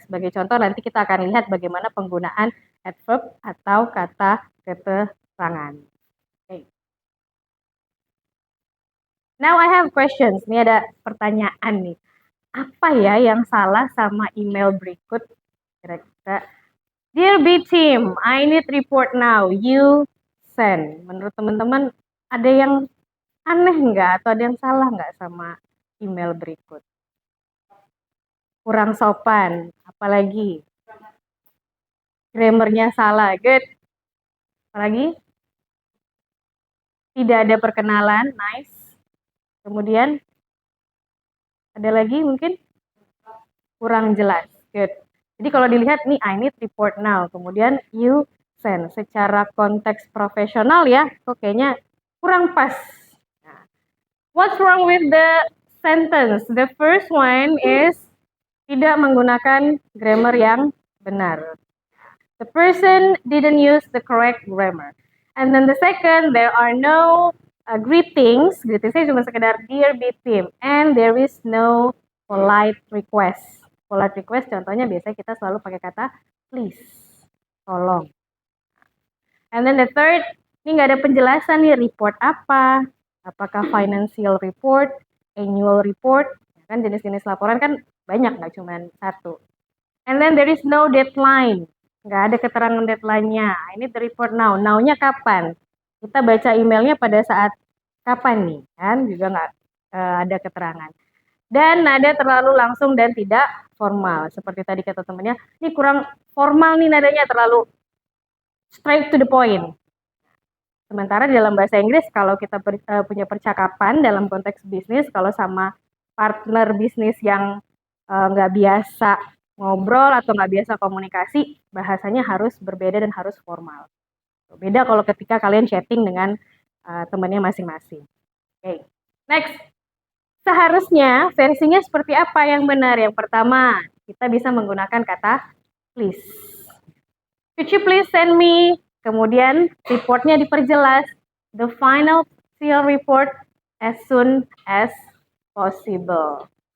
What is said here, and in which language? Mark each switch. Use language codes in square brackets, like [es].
[id] Sebagai contoh nanti kita akan lihat bagaimana penggunaan adverb atau kata keterangan. Okay. [en] Now I have questions. [id] Ini ada pertanyaan nih. Apa ya yang salah sama email berikut? Kira-kira, [en] Dear B team, I need report now. You send. [id] Menurut teman-teman ada yang aneh nggak atau ada yang salah nggak sama email berikut? Kurang sopan, apalagi grammarnya salah, good. Apalagi tidak ada perkenalan, nice. Kemudian ada lagi mungkin kurang jelas, good. Jadi kalau dilihat nih, [en] I need report now, [id] kemudian [en] you send. [id] Secara konteks profesional ya, kok kayaknya kurang pas. [en] Nah, what's wrong with the sentence? The first one is [id] tidak menggunakan grammar yang benar. [en] The person didn't use the correct grammar. And then the second, there are no greetings. [id] Greetingsnya cuma sekedar [en] dear be team. And there is no polite request. [id] Polite request contohnya biasanya kita selalu pakai kata please, tolong. [en] And then the third, [id] ini nggak ada penjelasan nih report apa. Apakah financial report, annual report. Kan jenis-jenis laporan kan banyak, nggak cuma satu. [en] And then there is no deadline. [id] Nggak ada keterangan deadline-nya. Ini [en] the report now. [id] Now-nya kapan? Kita baca emailnya pada saat kapan nih? Kan juga nggak ada keterangan. Dan nada terlalu langsung dan tidak formal. Seperti tadi kata temannya, ini kurang formal nih nadanya, terlalu [en] straight to the point. [id] Sementara dalam bahasa Inggris, kalau kita punya percakapan dalam konteks bisnis, kalau sama partner bisnis yang nggak biasa ngobrol atau nggak biasa komunikasi, bahasanya harus berbeda dan harus formal. Beda kalau ketika kalian chatting dengan temannya masing-masing. Oke, next. Seharusnya versinya seperti apa yang benar? Yang pertama, kita bisa menggunakan kata please. [en] Could you please send me? [id] Kemudian reportnya diperjelas. [en] The final seal report as soon as possible.